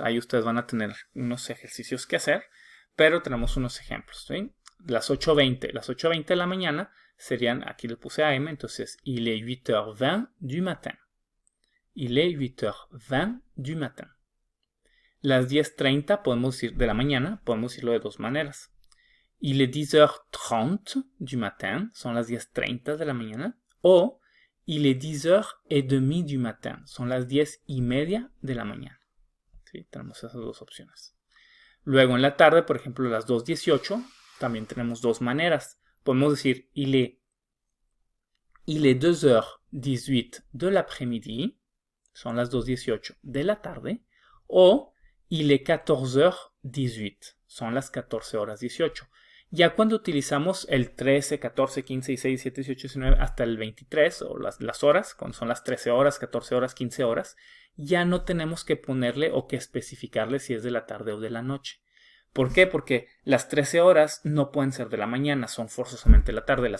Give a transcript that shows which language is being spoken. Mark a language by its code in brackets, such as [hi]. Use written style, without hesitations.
[es] Ahí ustedes van a tener unos ejercicios que hacer, pero tenemos unos ejemplos. ¿Sí? Las 8:20. Las 8:20 de la mañana serían, aquí le puse AM, entonces [fr] il est 8h20 du matin. Il est 8h20 du matin. [es] Las 10:30 podemos decir de la mañana, podemos decirlo de dos maneras. [fr] Il est 10h30 du matin, [es] son las 10:30 de la mañana. O [fr] il est 10h30 du matin, [es] son las 10:30 de la mañana. ¿sí? Tenemos esas dos opciones. Luego en la tarde, por ejemplo, las 2:18, también tenemos dos maneras. Podemos decir [fr] il est 2h18 de l'après-midi, [es] son las 2:18 de la tarde, o [fr] il est 14h18, [es] son las 14:18. Ya cuando utilizamos el 13, 14, 15, 16, 17, 18, 19 hasta el 23, o las horas, cuando son las 13 horas, 14 horas, 15 horas, ya no tenemos que ponerle o que especificarle si es de la tarde o de la noche. ¿Por qué? Porque las 13 horas no pueden ser de la mañana, son forzosamente la tarde.